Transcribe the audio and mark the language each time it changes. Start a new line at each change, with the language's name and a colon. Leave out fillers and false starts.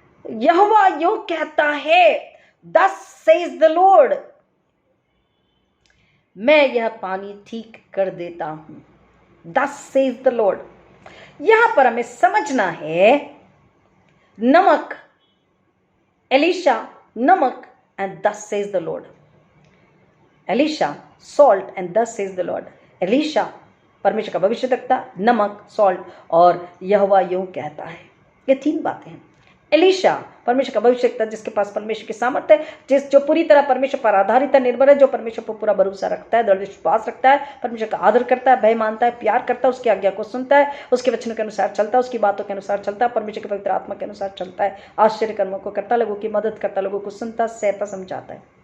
Hindi: यहोवा यूं कहता है,
English: thus says the Lord,
Hindi: मैं यह पानी ठीक कर देता हूं।
English: thus says the Lord।
Hindi: यहां पर हमें समझना है, नमक, एलीशा नमक,
English: and thus says the Lord। Elisha salt and thus says the Lord।
Hindi: Elisha परमेश्वर का भविष्यद्वक्ता, नमक, सॉल्ट, और यहोवा यूं कहता है। ये तीन बातें हैं। एलीशा परमेश्वर का भविष्यद्वक्ता, जिसके पास परमेश्वर की सामर्थ्य है, जो पूरी तरह परमेश्वर पर आधारित है, निर्भर है, जो परमेश्वर पर पूरा भरोसा रखता है, दृढ़ विश्वास रखता है, परमेश्वर का आदर करता है, भय मानता है, प्यार करता है, उसकी आज्ञा को सुनता है, उसके वचनों के अनुसार चलता है, उसकी बातों के अनुसार चलता है, परमेश्वर के पवित्र आत्मा के अनुसार चलता है, आश्चर्य कर्मों को करता, लोगों की मदद करता, लोगों को सुनता, सहता, समझाता है।